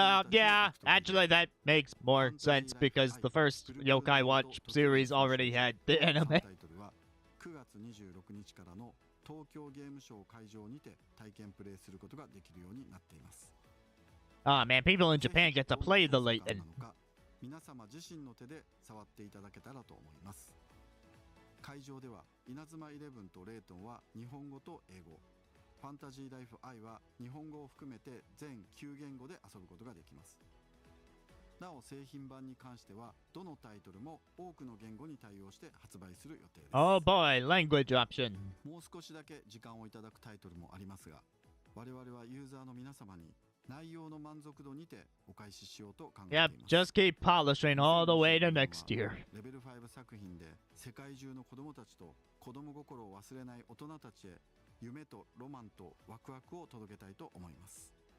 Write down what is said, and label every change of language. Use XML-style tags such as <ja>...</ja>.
<en>Yeah, actually that makes more sense because the first Yokai Watch series already had the anime.</en> <ja>9月26日からの東京ゲームショウ会場にて体験プレイすることができるようになっています。</ja> <en>Oh man, people in Japan get to play the Layton.</en> <ja>皆様自身の手で触っていただけたらと思います。会場では稲妻11とレイトンは日本語と英語、ファンタジーライフ I は日本語を含めて全9言語で遊ぶことができます。なお製品版に関してはどのタイトルも多くの言語に対応して発売する予定です。</ja> <en>Oh boy, language option.</en> <ja>もう少しだけ時間をいただくタイトルもありますが、我々はユーザーの皆様に内容の満足度にてお返ししようと考えています。</ja> <en>Yep, just keep polishing all the way to next year.</en> <ja>レベル5作品で世界中の子供たちと子供心を忘れない大人たちへ夢とロマンとワクワクを届けたいと思います。</ja>